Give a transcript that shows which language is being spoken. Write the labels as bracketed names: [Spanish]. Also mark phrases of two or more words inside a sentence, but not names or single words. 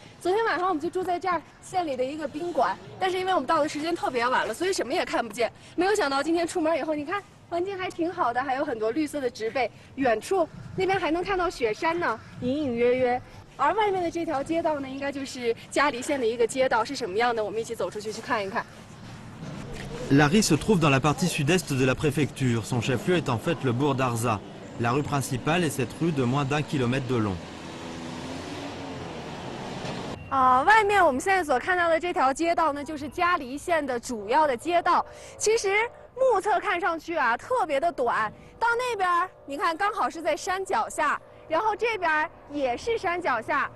[Chinese] 昨天晚上我们就住在这儿县里的一个宾馆，但是因为我们到的时间特别晚了，所以什么也看不见。没有想到今天出门以后，你看环境还挺好的，还有很多绿色的植被，远处那边还能看到雪山呢，隐隐约约。而外面的这条街道呢，应该就是嘉黎县的一个街道，是什么样的？我们一起走出去去看一看。 [French] Lari se trouve dans la partie sud-est de la préfecture. Son chef-lieu est en fait le bourg d'Arza. La rue principale est cette rue de moins d'1 kilomètre de long. [Chinese] 外面我们现在所看到的这条街道呢，就是嘉黎县的主要的街道。其实目测看上去啊，特别的短。到那边你看，刚好是在山脚下，然后这边也是山脚下。